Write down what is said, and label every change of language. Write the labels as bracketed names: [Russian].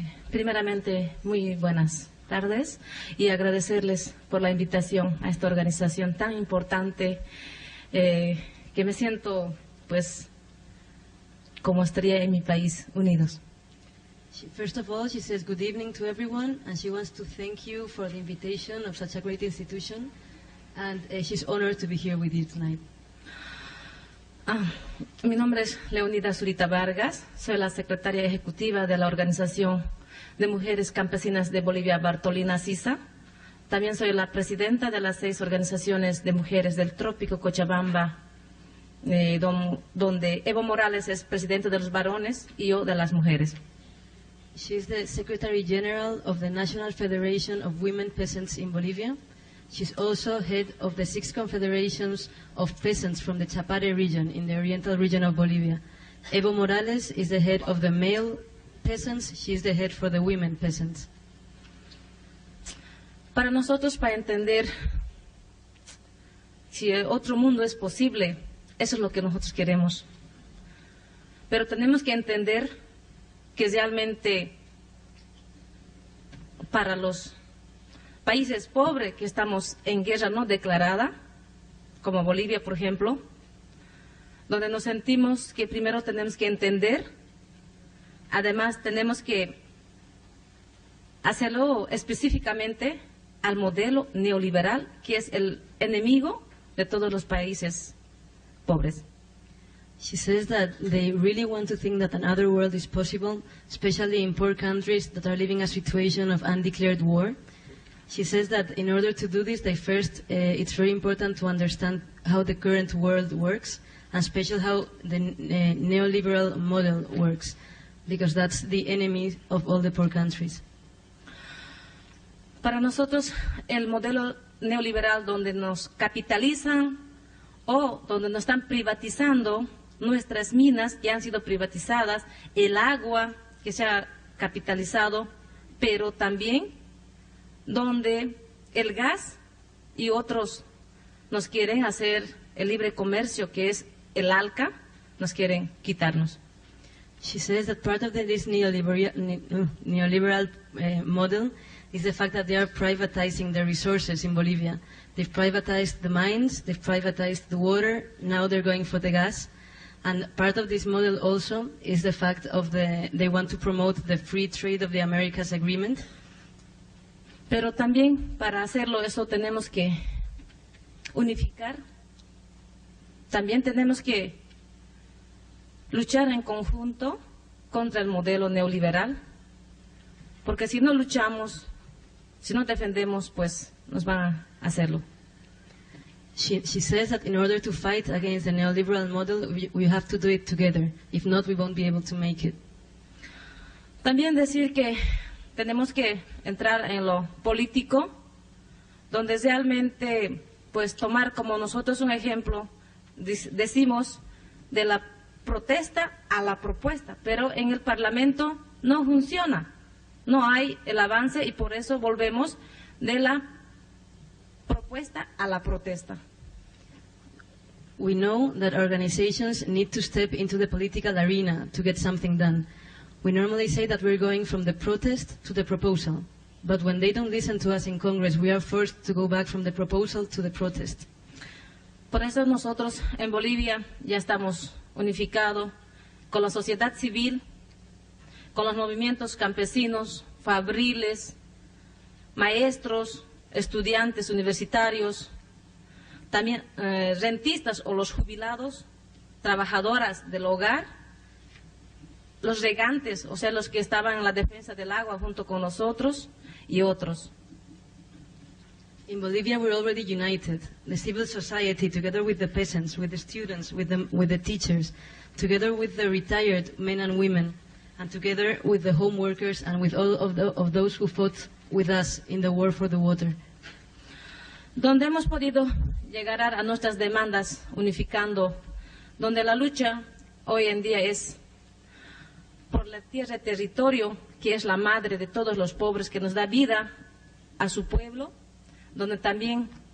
[Spanish] Primeramente, muy buenas tardes y agradecerles por la invitación a esta organización tan importante que me siento, pues, como estaría en mi país, unidos. [English] First of all, she says good evening to everyone, and she wants to thank you for the invitation of such a great institution, and she's honored to be here with you tonight. [Spanish] Mi nombre es Leonida Zurita Vargas, soy la secretaria ejecutiva de la Organización de Mujeres Campesinas de Bolivia, Bartolina Sisa. También soy la presidenta de las 6 organizaciones de mujeres del Trópico Cochabamba, donde Evo Morales es presidente de los varones y yo de las mujeres. [English] She is the Secretary General of the National Federation of Women Peasants in Bolivia. She's also head of the 6 confederations of peasants from the Chapare region in the oriental region of Bolivia. Evo Morales is the head of the male peasants. She is the head for the women peasants. [Spanish] Para nosotros, para entender si otro mundo es posible, eso es lo que nosotros queremos. Pero tenemos que entender que realmente para los países pobres que estamos en guerra no declarada, como Bolivia, por ejemplo, donde nos sentimos que primero tenemos que entender, además tenemos que hacerlo específicamente al modelo neoliberal, que es el enemigo de todos los países pobres. [English] She says that they really want to think that another world is possible, especially in poor countries that are living a situation of undeclared war. She says that in order to do this, it's very important to understand how the current world works, and especially how the neoliberal model works, because that's the enemy of all the poor countries. [Spanish] Para nosotros, el modelo neoliberal donde nos capitalizan o donde nos están privatizando nuestras minas que han sido privatizadas, el agua que se ha capitalizado, pero también donde el gas y otros nos quieren hacer el libre comercio, que es el ALCA, nos quieren quitarnos. [English] She says that part of this neoliberal model is the fact that they are privatizing the resources in Bolivia. They've privatized the mines, they've privatized the water, now they're going for the gas. And part of this model also is the fact of they want to promote the free trade of the Americas Agreement. [Spanish] Pero también para hacerlo eso tenemos que unificar, también tenemos que luchar en conjunto contra el modelo neoliberal, porque si no luchamos, si no defendemos, pues nos van a hacerlo. [English] She says that in order to fight against the neoliberal model, we have to do it together. If not, we won't be able to make it. [Spanish] También decir que tenemos que entrar en lo político, donde realmente, pues tomar como nosotros un ejemplo, decimos, de la protesta a la propuesta, pero en el Parlamento no funciona, no hay el avance y por eso volvemos de la propuesta a la protesta. [English] We know that organizations need to step into the political arena to get something done. We normally say that we're going from the protest to the proposal, but when they don't listen to us in Congress, we are forced to go back from the proposal to the protest. [Spanish] Por eso nosotros en Bolivia ya estamos unificados con la sociedad civil, con los movimientos campesinos, fabriles, maestros, estudiantes universitarios, también rentistas o los jubilados, trabajadoras del hogar, los regantes, o sea, los que estaban en la defensa del agua junto con nosotros y otros. [English] In Bolivia, we're already united. The civil society, together with the peasants, with the students, with the teachers, together with the retired men and women, and together with the home workers and with all of those who fought with us in the war for the water. [Spanish] Donde hemos podido llegar a nuestras demandas unificando, donde la lucha hoy en día es por la tierra y territorio, que es la madre de todos los pobres, que nos da vida a su pueblo, donde también